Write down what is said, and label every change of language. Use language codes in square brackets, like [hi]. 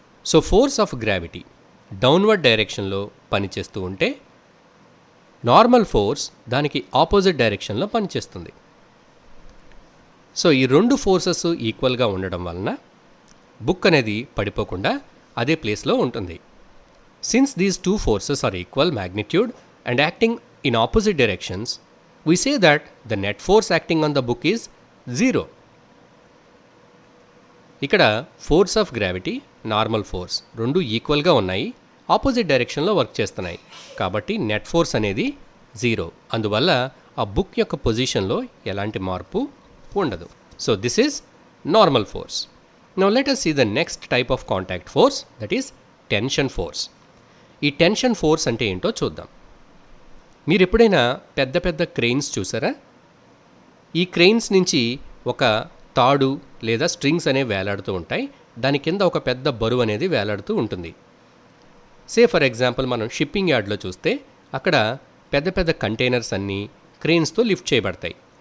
[te] So force of gravity downward డైరెక్షన్లో పనిచేస్తూ ఉంటే నార్మల్ ఫోర్స్ దానికి ఆపోజిట్ డైరెక్షన్లో పనిచేస్తుంది. సో ఈ రెండు ఫోర్సెస్ ఈక్వల్గా ఉండడం వలన బుక్ అనేది పడిపోకుండా అదే ప్లేస్లో ఉంటుంది. [en] Since these two forces are equal magnitude and acting in opposite directions, we say that the net force acting on the book is 0. [te] ఇక్కడ force of gravity, normal force రెండు ఈక్వల్గా ఉన్నాయి, ఆపోజిట్ డైరెక్షన్లో వర్క్ చేస్తున్నాయి, కాబట్టి నెట్ ఫోర్స్ అనేది 0. అందువల్ల ఆ బుక్ యొక్క పొజిషన్లో ఎలాంటి మార్పు ఉండదు. [en] So this is normal force. Now let us see the next type of contact force, that is tension force. [te] ఈ టెన్షన్ ఫోర్స్ అంటే ఏంటో చూద్దాం. మీరు ఎప్పుడైనా పెద్ద పెద్ద క్రెయిన్స్ చూసారా? ఈ క్రెయిన్స్ నుంచి ఒక తాడు లేదా స్ట్రింగ్స్ అనేవి వేలాడుతూ ఉంటాయి, దాని కింద ఒక పెద్ద బరువు అనేది వేలాడుతూ ఉంటుంది. [en] say for example [te] మనం షిప్పింగ్ యార్డ్లో చూస్తే అక్కడ పెద్ద పెద్ద కంటైనర్స్ అన్నీ క్రెయిన్స్తో లిఫ్ట్ చేయబడతాయి.